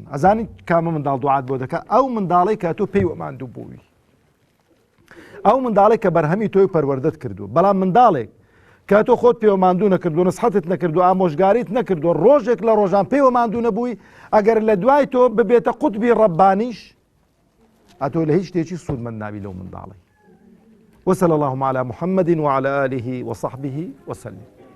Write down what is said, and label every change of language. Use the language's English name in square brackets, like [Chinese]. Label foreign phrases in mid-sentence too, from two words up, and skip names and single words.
[Central Kurdish] ئەزانی کامە منداڵ دوعات بۆ دەکە ئەو منداڵی کە تۆ پێی وەماندوو بووی ئەو منداڵێک کە بەرهەمی تۆی پەروەردەت کردو بەڵام منداڵێک کە تۆ خۆت پێوەماندوو نەکردو نسحەتت نەکردو ئامۆژگاریت نەکردو ڕۆژێک لە ڕۆژان پێوەماندوو نەبووی ئەگەر لە دوای تۆ ببێتە قوتبی ڕەبانیش ئەتۆ لە هیچ شتێکی سوودمەند نابی لەو منداڵی. [Arabic] وصلى اللهم على محمد وعلى آله وصحبه وسلم.